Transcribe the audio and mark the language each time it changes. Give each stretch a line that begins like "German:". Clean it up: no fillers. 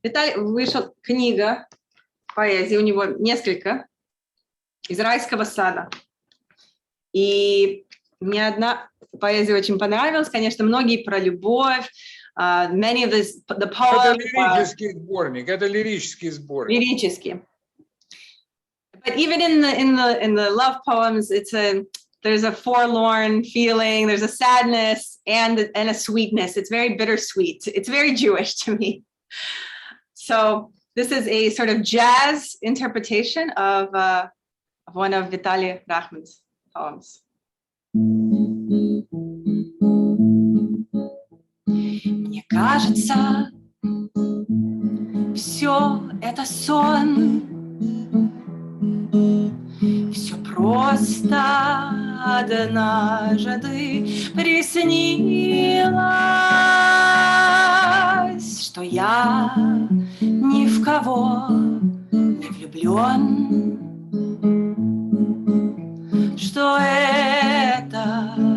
Russian: Виталий, вышла книга поэзии, у него несколько, из райского сада. И мне одна поэзия очень понравилась, конечно, многие про любовь.
English: Many of the poems.
Russian: Это лирический сборник, это лирический сборник. Лирический.
English: But even in the love poems, there's a forlorn feeling, there's a sadness and a sweetness. It's very bittersweet. It's very Jewish to me. So this is a sort of jazz interpretation of one of Vitaly Rahman's poems.
Russian: Мне кажется, все это сон, все просто однажды приснилось, что я ни в кого не влюблен, что это